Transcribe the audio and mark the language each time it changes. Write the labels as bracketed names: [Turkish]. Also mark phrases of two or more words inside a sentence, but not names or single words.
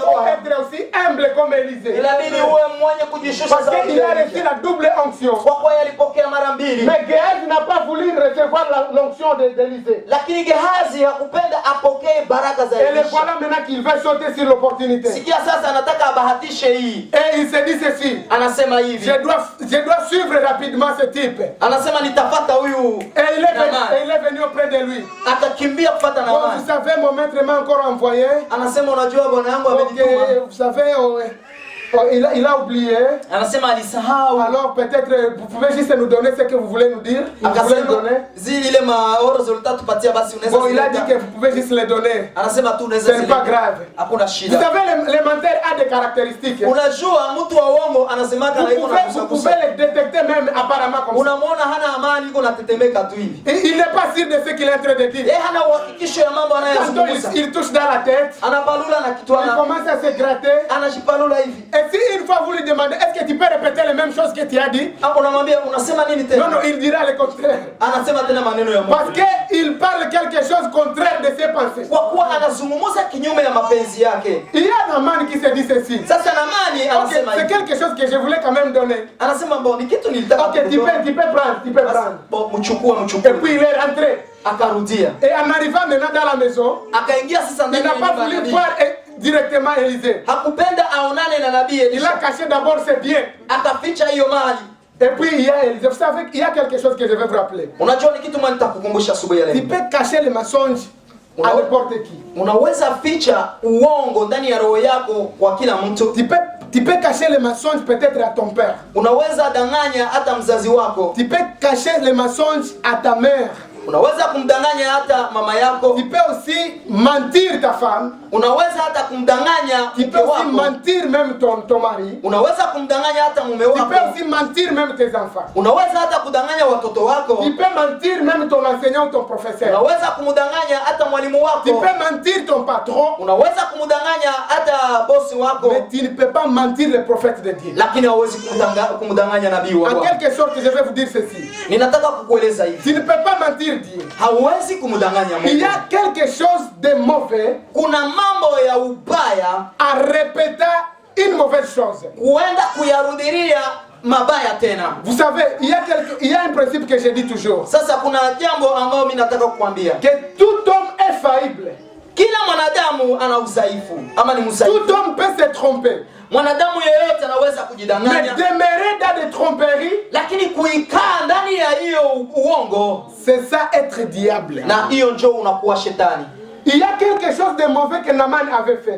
[French] faut [Swahili] Bwana, [French] être aussi humble comme Élisée. [Swahili] inabidi uwe mwenye kujishusha [French] Parce [Swahili] zaidi. [French] qu'il a reçu la double onction. [Swahili] Kwa kuwa alipokea mara mbili. [French] Mais Géhaz n'a pas voulu recevoir l'onction d'Élisée. [Swahili] Lakini Gehazi hakupenda apokee baraka za [French] Et le [Swahili] Elisha. [French] voilà maintenant qu'il va sauter sur l'opportunité. [Swahili] Sikia sasa anataka abahatishe hii. [French] Et il se dit ceci. [Swahili] Anasema hivi. [French] Je dois suivre rapidement ce type. [Swahili] Anasema nitafata huyu. [French] Et il est venu auprès de lui. [Swahili] Akakimbia kufuata [French] Bon, vous [Swahili] Naamani. [French] savez, mon maître m'a encore envoyé. [Swahili] Anasema unajua bwana yangu [French] Donc, [Swahili] amenituma. [French] vous savez, Oh, il a oublié. [Swahili] Anasema alisahau. [French] Alors peut-être vous pouvez juste nous donner ce que vous voulez nous dire. [Swahili] Akasema zile maoro zolita tupatia basi unaweza. [French] Bon, il a dit que vous pouvez juste les donner. [Swahili] Anasema tu unaweza. [French] C'est pas grave. [Swahili] Hakuna shida. [French] Vous savez les menteurs a des caractéristiques. [Swahili] Unajua mtu wa uongo anasemaka na iko na [French] vous pouvez les détecter même apparemment comme ça. [Swahili] Unamwona hana amani iko natetemeka tu hivi. [French] Il n'est pas sûr de ce qu'il est en train de dire. [Swahili] Hana uhakikisho ya mambo anayozungumza. [French] Il touche dans la tête. [Swahili] Anapalula na kichwa. [French] Il commence à se gratter. [Swahili] Anajipalula hivi. [French] Et si une fois vous lui demandez est-ce que tu peux répéter les mêmes choses que tu as dit? [Swahili] Unamwambia unasema nini tena? [French] Non, il dira le contraire. [Swahili] Anasema tena maneno ya Mungu. [French] Parce que il parle quelque chose contraire de ses pensées. [Swahili] Kwa kuwa anazungumza kinyume ya mapenzi yake. [French] Il y a Naman qui se dit ceci. [Swahili] Sasa Namani anasema [French] c'est quelque chose que je voulais quand même donner. [Swahili] Anasema bon, ni kitu nilitaka. [French] OK, tu peux prendre. [Swahili] Bon, mchukua. [French] Et puis il est rentré. [Swahili] Akarudia. [French] Et en arrivant maintenant dans la maison, [Swahili] akaingia sasa ndani [French] il n'a pas voulu voir directement Élisée. [Swahili] Hakupenda aonane na nabii Elisha. [French] Il a caché d'abord ses biens. [Swahili] Akaficha hiyo mali. [French] Et puis il y a Élisée. Vous savez qu'il y a quelque chose que je vais vous rappeler. [Swahili] Unajua ni kitu mwana nitakukumbusha asubuhi ya leo. [French] Tu peux cacher les mensonges à n'importe qui. [Swahili] Unaweza ficha uongo ndani ya roho yako kwa kila mtu. [French] Tu peux cacher les mensonges peut-être à ton père. [Swahili] Unaweza danganya hata mzazi wako. [French] Tu peux cacher les mensonges à ta mère. [Swahili] Unaweza kumdanganya hata mama yako. [French] Tu peux aussi mentir ta femme. [Swahili] Unaweza hata kumdanganya [French] tu peux aussi mentir même ton mari. [Swahili] Unaweza kumdanganya hata mume wako. [French] Tu peux aussi mentir même tes enfants. [Swahili] Unaweza hata kudanganya watoto wako. [French] Tu peux mentir même ton enseignant ou ton professeur. [Swahili] Unaweza kumdanganya hata mwalimu wako. [French] Tu peux mentir ton patron. [Swahili] Unaweza kumdanganya hata bosi wako. [French] Mais tu ne peux pas mentir le prophète de Dieu. [Swahili] Lakini hauwezi kumdanganya nabii wa Bwana. [French] En quelque sorte, je vais vous dire ceci. [Swahili] Ninataka kukueleza hivi. [French] Tu ne peux pas mentir Dieu. [Swahili] Hauwezi kumdanganya Mungu. [French] Il y a quelque chose de mauvais. [Swahili] Kuna mambo ya ubaya [French] à répéter une mauvaise chose. [Swahili] Kuenda kuyarudiria mabaya tena. [French] Vous savez, il y a un principe que je dis toujours. [Swahili] Sasa kuna jambo ambalo mimi nataka kukwambia. [French] Que tout homme est faillible. [Swahili] Kila mwanadamu ana udhaifu ama ni mdhaifu. [French] Tout homme peut se tromper. [Swahili] Mwanadamu yeyote anaweza kujidanganya. [French] Mais demeurer dans des tromperies, [Swahili] lakini kuikaa ndani ya hiyo uongo, [French] c'est ça être diable. [Swahili] Na hiyo njoo unakuwa shetani. [French] Il y a quelque chose de mauvais que Naman avait fait.